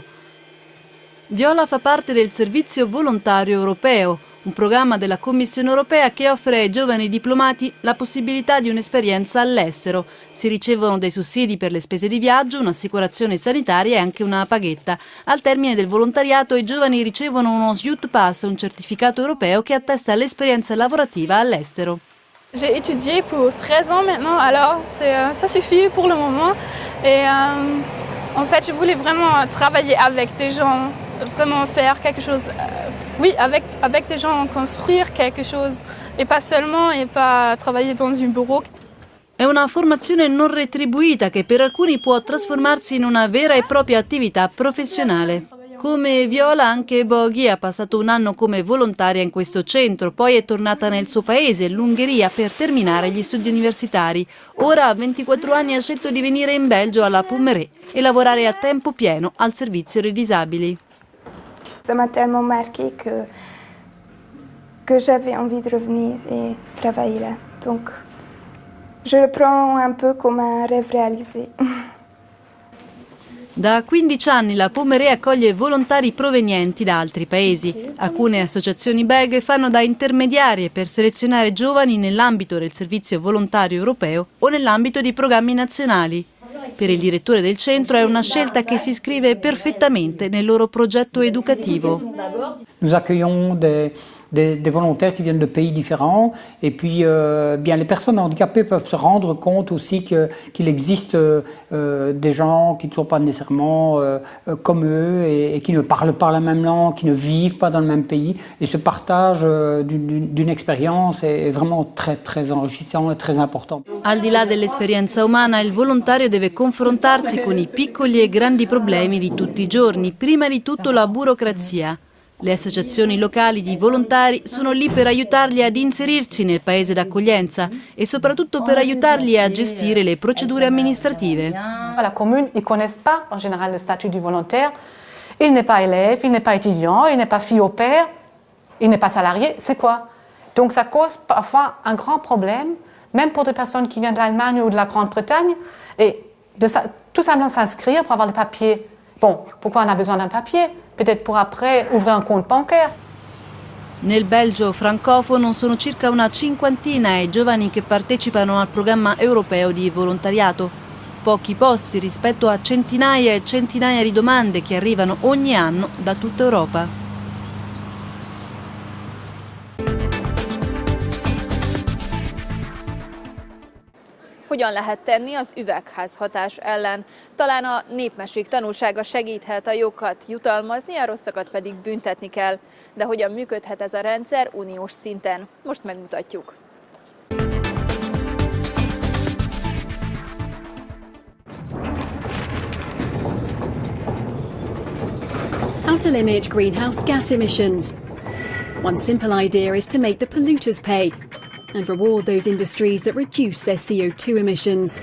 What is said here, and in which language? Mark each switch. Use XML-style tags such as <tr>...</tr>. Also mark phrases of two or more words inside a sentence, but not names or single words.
<it>Viola fa parte del Servizio Volontario Europeo, un programma della Commissione europea che offre ai giovani diplomati la possibilità di un'esperienza all'estero. Si ricevono dei sussidi per le spese di viaggio, un'assicurazione sanitaria e anche una paghetta. Al termine del volontariato i giovani ricevono uno Youth Pass, un certificato europeo che attesta l'esperienza lavorativa all'estero.</it> <fr>J'ai étudié pour 13 ans maintenant, alors ça suffit pour le moment. Et En fait, je voulais vraiment travailler avec des gens, vraiment faire quelque chose, oui, avec des gens, construire quelque chose, et pas seulement, et pas travailler dans un bureau.</fr> <it>È una formazione non retribuita che per alcuni può trasformarsi in una vera e propria attività professionale. Come Viola, anche Bogi ha passato un anno come volontaria in questo centro, poi è tornata nel suo paese, l'Ungheria, per terminare gli studi universitari. Ora, a 24 anni, ha scelto di venire in Belgio alla Pommeraye e lavorare a tempo pieno al servizio dei disabili.</it> <fr>Ça m'a tellement marqué que j'avais envie de revenir et travailler là. Donc, je le prends un peu comme un rêve réalisé.</fr> <it>Da 15 anni la Pommeraye accoglie volontari provenienti da altri paesi. Alcune associazioni belghe fanno da intermediarie per selezionare giovani nell'ambito del servizio volontario europeo o nell'ambito di programmi nazionali. Per il direttore del centro è una scelta che si iscrive perfettamente nel loro progetto educativo.</it> <fr>Nous accueillons des volontaires qui viennent de pays différents et puis bien, les personnes handicapées peuvent se rendre compte aussi qu'il existe des gens qui ne sont pas nécessairement comme eux et qui ne parlent pas la même langue, qui ne vivent pas dans le même pays, et ce partage d'une expérience est vraiment très enrichissant et très important.</fr> <it>Al di là dell'esperienza umana, il volontario deve confrontarsi con i piccoli e grandi problemi di tutti i giorni, prima di tutto la burocrazia. Le associazioni locali di volontari sono lì per aiutarli ad inserirsi nel paese d'accoglienza e soprattutto per aiutarli a gestire le procedure amministrative.</it> <fr>La commune, ils ne connaissent pas en général le statut du volontaire. Il n'est pas élève, il n'est pas étudiant, il n'est pas fille au père, il n'est pas salarié. C'est quoi? Donc ça cause parfois un grand problème, même pour des personnes qui viennent de l'Allemagne ou de la Grande-Bretagne, et tout simplement s'inscrire pour avoir le papier. Bon, pourquoi on a besoin d'un papier? Peut-être pour après ouvrir un compte bancaire.</fr> <it>Nel Belgio francofono sono circa una cinquantina i giovani che partecipano al programma europeo di volontariato. Pochi posti rispetto a centinaia e centinaia di domande che arrivano ogni anno da tutta Europa.</it> <hu>Hogyan lehet tenni az üvegházhatás ellen? Talán a népmesék tanulsága segíthet, a jókat jutalmazni, a rosszakat pedig büntetni kell. De hogyan működhet ez a rendszer uniós szinten? Most megmutatjuk.</hu> <en>How to limit greenhouse gas emissions. One simple idea is to make the polluters pay and reward those industries that reduce their CO2 emissions.</en>